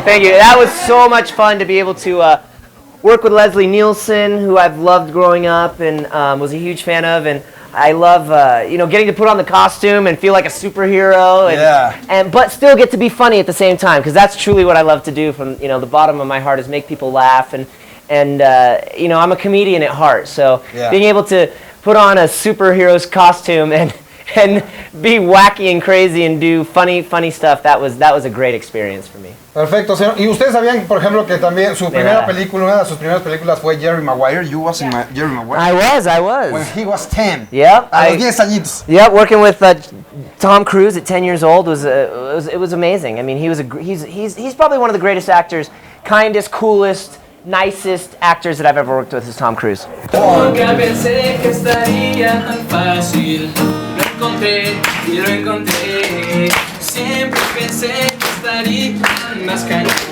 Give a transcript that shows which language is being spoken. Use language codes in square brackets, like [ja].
[en] That was so much fun to be able to work with Leslie Nielsen, who I've loved growing up and was a huge fan of, and I love getting to put on the costume and feel like a superhero, but still get to be funny at the same time, because that's truly what I love to do from the bottom of my heart, is make people laugh, and I'm a comedian at heart, so being able to put on a superhero's costume and be wacky and crazy and do funny stuff, that was a great experience for me. [es] Perfecto, señor. Y ustedes sabían, por ejemplo, que también su primera película, una de sus primeras películas fue Jerry Maguire. [en] You was in Jerry Maguire. I was. When he was 10. Yep. [es] A los 10 añitos. [en] Yep, working with Tom Cruise at 10 years old was amazing. I mean, he's probably one of the greatest actors, kindest, coolest, nicest actors that I've ever worked with is Tom Cruise. [es] Nunca pensé que estaría tan fácil. Lo encontré y lo encontré. Siempre pensé que estaría más cañón.